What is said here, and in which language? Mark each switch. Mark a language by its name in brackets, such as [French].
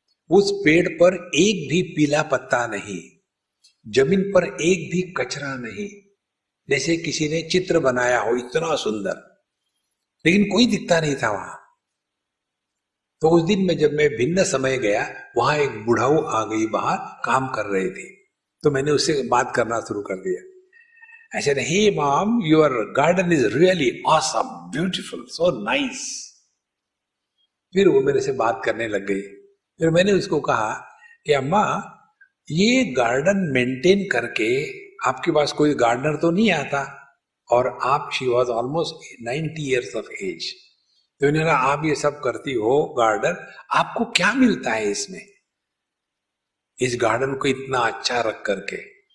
[Hindi] उस पेड़ पर एक भी पीला पत्ता नहीं, जमीन पर एक भी कचरा नहीं, जैसे किसी ने चित्र बनाया हो, इतना सुंदर। लेकिन कोई दिखता नहीं था वहां। तो उस दिन में जब मैं भिन्न समय गया, वहां एक बुढ़ाऊ आ गई, बाहर काम कर रहे थे। तो मैंने उससे बात करना शुरू कर दिया। [English] I said, hey mom, your garden is really awesome, beautiful, so nice. [Hindi] फिर वो मेरे से बात करने लग गई। फिर मैंने उसको कहा कि अम्मा, ये गार्डन मेंटेन करके आपके पास कोई गार्डनर तो नहीं आता, और आप, [English] she was almost 90 years of age, [Hindi] तो उन्होंने कहा आप ये सब करती हो गार्डन, आपको क्या मिलता है इसमें, इस गार्डन को इतना अच्छा रख करके?